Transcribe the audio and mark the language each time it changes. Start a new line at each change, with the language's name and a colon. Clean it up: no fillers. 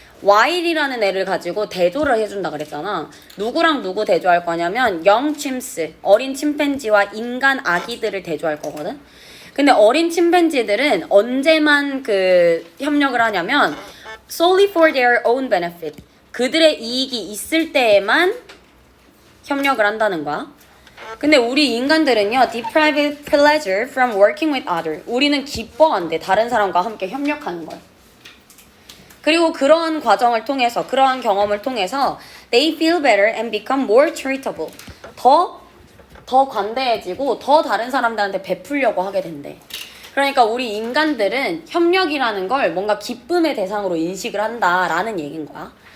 Korean: while이라는 애를 가지고 대조를 해준다 그랬잖아. 누구랑 누구 대조할 거냐면
English: young chimps,
Korean: 어린 침팬지와 인간 아기들을 대조할 거거든. 근데 어린 침팬지들은 언제만 그 협력을 하냐면
English: solely for their own benefit.
Korean: 그들의 이익이 있을 때에만 협력을 한다는 거야. 근데 우리 인간들은요,
English: deprive pleasure from working with others.
Korean: 우리는 기뻐한대, 다른 사람과 함께 협력하는 걸. 그리고 그러한 과정을 통해서, 그러한 경험을 통해서
English: they feel better and become more charitable.
Korean: 더 관대해지고 더 다른 사람들한테 베풀려고 하게 된대. 그러니까 우리 인간들은 협력이라는 걸 뭔가 기쁨의 대상으로 인식을 한다라는 얘기인 거야.